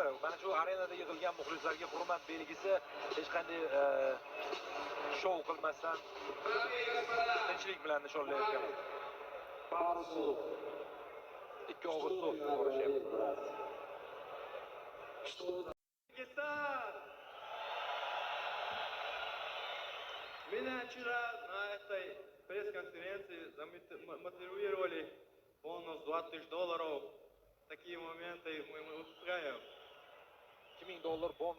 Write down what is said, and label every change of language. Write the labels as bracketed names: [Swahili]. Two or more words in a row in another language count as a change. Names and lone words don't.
[Uzbek] Mana shu arenada yig'ilgan muxlislarga hurmat belgisi. Hech qanday shou qilmasdan tinchlik bilan nishonlayotgan. Ikki og'iz so'z so'rashyapti. [Russian] Меня вчера на этой пресс-конференции замотивировали бонус $20 000. Такие моменты мы устраиваем. $2000 бонус.